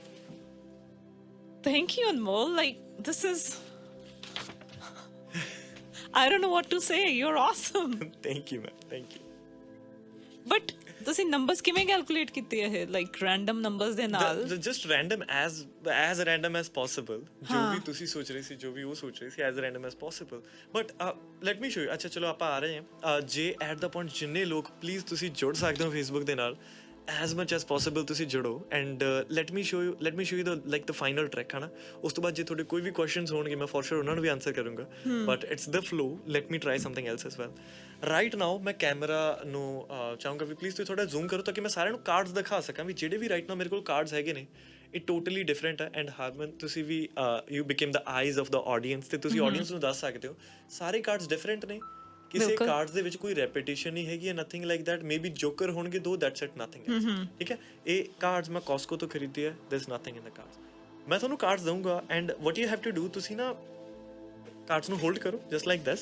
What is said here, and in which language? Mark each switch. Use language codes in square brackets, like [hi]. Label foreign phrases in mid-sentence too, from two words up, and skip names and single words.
[en] Thank you, Anmol. Like, this is... I don't know what to say. You're awesome. Thank you, man. Thank you. [pa] But ਤੁਸੀਂ ਨੰਬਰਸ ਕਿਵੇਂ ਕੈਲਕੂਲੇਟ ਕੀਤੇ ਇਹ [en] like random numbers [pa] ਦੇ ਨਾਲ [en] Just random as random as possible. [pa] ਜੋ ਵੀ ਤੁਸੀਂ ਸੋਚ ਰਹੇ ਸੀ, ਜੋ ਵੀ ਉਹ ਸੋਚ ਰਹੇ ਸੀ, [en] as random as possible. But let me show you. [pa] ਅੱਛਾ ਚਲੋ ਆਪਾਂ ਆ ਰਹੇ ਹਾਂ ਜੇ [en] at the point [pa] ਜਿੰਨੇ ਲੋਕ ਪਲੀਜ਼ ਤੁਸੀਂ ਜੁੜ ਸਕਦੇ ਹੋ ਫੇਸਬੁੱਕ ਦੇ ਨਾਲ [en] as much as possible [pa] ਤੁਸੀਂ ਜੁੜੋ [en] and let me show you the final track [pa] ਹਨਾ ਉਸ ਤੋਂ ਬਾਅਦ ਜੇ ਤੁਹਾਡੇ ਕੋਈ ਵੀ ਕੁਐਸਚਨਸ ਹੋਣਗੇ ਮੈਂ [en] for sure [pa] ਉਹਨਾਂ ਨੂੰ ਵੀ ਆਨਸਰ ਕਰੂੰਗਾ [en] but it's the flow. Let me try something else as well. right now [pa] ਮੈਂ ਕੈਮਰਾ ਨੂੰ ਚਾਹੂੰਗਾ ਵੀ ਪਲੀਜ਼ ਤੁਸੀਂ ਥੋੜਾ ਜ਼ੂਮ ਕਰੋ ਤਾਂ ਕਿ ਮੈਂ ਸਾਰਿਆਂ ਨੂੰ ਕਾਰਡਸ ਦਿਖਾ ਸਕਾਂ ਵੀ ਜਿਹੜੇ ਵੀ [en] right now [pa] ਮੇਰੇ ਕੋਲ ਕਾਰਡਸ ਹੈਗੇ ਨੇ ਇਹ [en] totally different [pa] ਹੈ ਐਂਡ ਹਰਮਨ ਤੁਸੀਂ ਵੀ [en] you become the eyes of the audience [pa] ਤੇ ਤੁਸੀਂ ਆਡੀਅנס ਨੂੰ ਦੱਸ ਸਕਦੇ ਹੋ ਸਾਰੇ [en] cards different [pa] ਨੇ ਕਿਸੇ ਕਾਰਡਸ ਦੇ ਵਿੱਚ ਕੋਈ ਰੈਪੀਟੀਸ਼ਨ ਨਹੀਂ ਹੈਗੀ [en] nothing like that maybe joker [pa] ਹੋਣਗੇ ਦੋ [en] that's it nothing else [pa] ਠੀਕ ਹੈ ਇਹ ਕਾਰਡਸ ਮੈਂ ਕਾਸਕੋ ਤੋਂ ਖਰੀਦੇ ਆ [en] there is nothing in the cards [pa] ਮੈਂ ਤੁਹਾਨੂੰ ਕਾਰਡਸ ਦਊਂਗਾ [en] and what you have to do [pa] ਤੁਸੀਂ ਨਾ ਕਾਰਡਸ ਨੂੰ ਹੋਲਡ ਕਰੋ [en] just like this